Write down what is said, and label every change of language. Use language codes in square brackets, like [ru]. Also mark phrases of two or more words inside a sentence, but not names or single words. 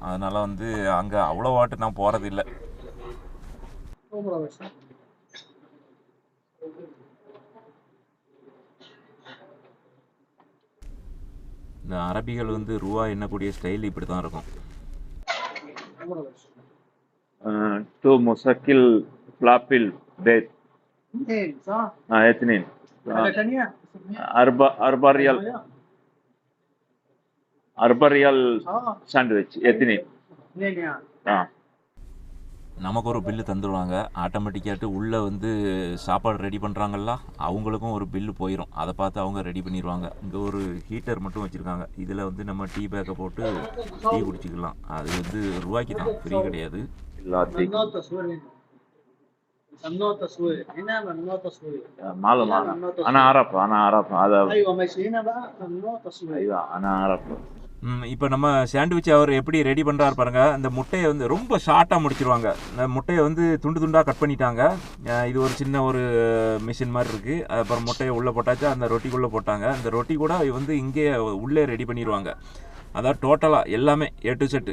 [ta] அதனால் வந்து அங்கே அவ்வளோ வாட்டு நான் போகிறதில்லை. இந்த அரபிகள் வந்து ரூபா எண்ணக்கூடிய ஸ்டைல் இப்படி தான் இருக்கும். [ar] 2 مسكل فلافل بيت. اثنين صح؟ اثنين. حاجة تانية؟ 4 ريال. 4 ريال ساندويتش اثنين. [ta] நமக்கு ஒரு பில்லு தந்துடுவாங்க. ஆட்டோமேட்டிக்காட்டு உள்ளே வந்து சாப்பாடு ரெடி பண்ணுறாங்கல்ல, அவங்களுக்கும் ஒரு பில்லு போயிடும். அதை பார்த்து அவங்க ரெடி பண்ணிடுவாங்க. இங்கே ஒரு ஹீட்டர் மட்டும் வச்சுருக்காங்க. இதில் வந்து நம்ம டீ பேக்கை போட்டு டீ குடிச்சிக்கலாம். அது வந்து ரூபாய்க்கு தான், ஃப்ரீ கிடையாது. [ar] ممنوع تصوير هنا، ممنوع تصوير. انا اعرف هذا. ايوه ماشي، هنا بقى ممنوع تصوير. ايوه انا اعرف. [ta] இப்போ நம்ம சாண்ட்விச் அவர் எப்படி ரெடி பண்ணுறாரு பாருங்க. அந்த முட்டையை வந்து ரொம்ப ஷார்ட்டாக முடிச்சிருவாங்க. இந்த முட்டையை வந்து துண்டு துண்டாக கட் பண்ணிட்டாங்க. இது ஒரு சின்ன ஒரு மிஷின் மாதிரி இருக்குது. அப்புறம் முட்டையை உள்ளே போட்டாச்சு, அந்த ரொட்டிக்குள்ளே போட்டாங்க. அந்த ரொட்டி கூட வந்து இங்கே உள்ளே ரெடி பண்ணிடுவாங்க. அதாவது டோட்டலாக எல்லாமே [en] A to Z.